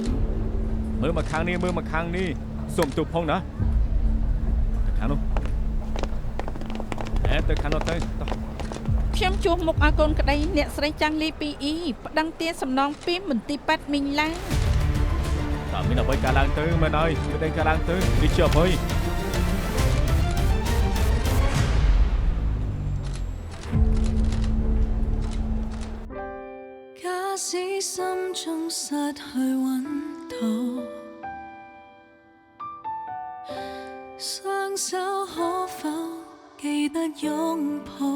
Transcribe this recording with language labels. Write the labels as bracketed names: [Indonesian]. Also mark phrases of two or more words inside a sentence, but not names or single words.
[Khmer] មើលមកខាងនេះមើលមកខាងនេះសុំទូផងណាទៅខាងនោះទៅខាងនោះទៅតោះ ខ្ញុំជួបមុខឲ្យកូនក្តីអ្នកស្រីចាំងលី 2E ប្តឹងទារសំណងពីមន្ទីរប៉ែតមីងឡាំង តើមានអ្វីកើតឡើងទៅមែនហើយមានអីកើតឡើងទៅនេះជាអ្វី [Cantonese] 假使心中失去穩妥，雙手可否記得擁抱？